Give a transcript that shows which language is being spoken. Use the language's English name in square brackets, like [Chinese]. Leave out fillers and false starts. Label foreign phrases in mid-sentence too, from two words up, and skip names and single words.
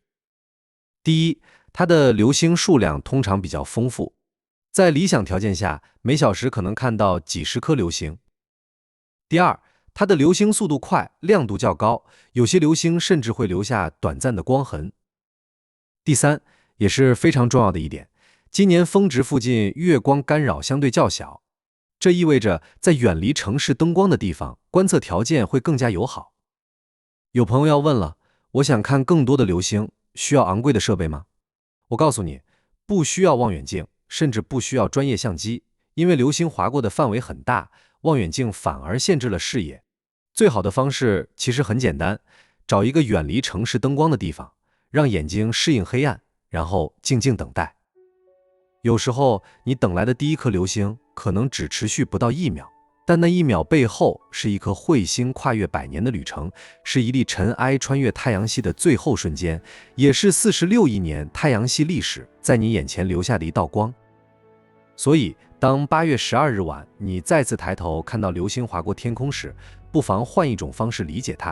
[Chinese] 第一，它的流星數量通常比較豐富，在理想條件下，每小時可能看到幾十顆流星。第二，它的流星速度快，亮度較高，有些流星甚至會留下短暫的光痕。第三，也是非常重要的一點，今年峰值附近月光干擾相對較小，這意味着在遠離城市燈光的地方，觀測條件會更加友好。有朋友要問了，我想看更多的流星，需要昂貴的設備嗎？我告訴你，不需要望遠鏡，甚至不需要專業相機，因為流星劃過的範圍很大，望遠鏡反而限制了視野。最好的方式其實很簡單，找一個遠離城市燈光的地方，讓眼睛適應黑暗，然後靜靜等待。有時候你等來的第一顆流星可能只持續不到1秒，但那1秒背後是一顆彗星跨越100年的旅程，是一粒塵埃穿越太陽系的最後瞬間，也是46億年太陽系歷史在你眼前留下的一道光。所以當8月12日晚你再次抬頭看到流星劃過天空時，不妨換一種方式理解它。